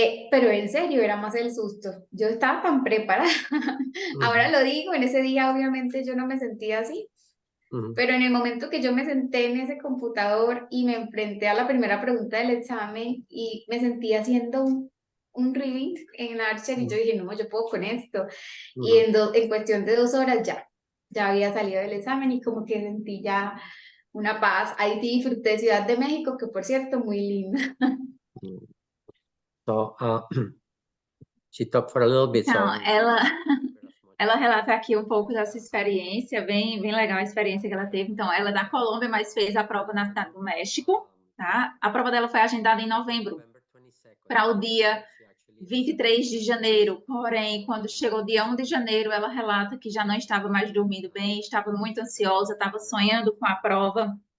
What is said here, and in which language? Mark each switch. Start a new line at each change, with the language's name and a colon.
Spanish: pero en serio era más el susto, yo estaba tan preparada, ahora lo digo, en ese día obviamente yo no me sentía así, pero en el momento que yo me senté en ese computador y me enfrenté a la primera pregunta del examen y me sentí haciendo un reading en Archer y yo dije, no, yo puedo con esto. Y en cuestión de 2 horas ya había salido del examen y como que sentí ya una paz. Ahí sí disfruté Ciudad de México, que por cierto, muy linda.
English: So, she talked for a little bit.
Portuguese: Então,
English: So
Portuguese: ela relata aqui um pouco dessa experiência, bem legal a experiência que ela teve. Então, ela é da Colômbia, mas fez a prova na cidade do México, tá? A prova dela foi agendada em novembro, para o dia 23 de janeiro. Porém, quando chegou o dia 1 de janeiro, ela relata que já não estava mais dormindo bem, estava muito ansiosa, estava sonhando com a prova.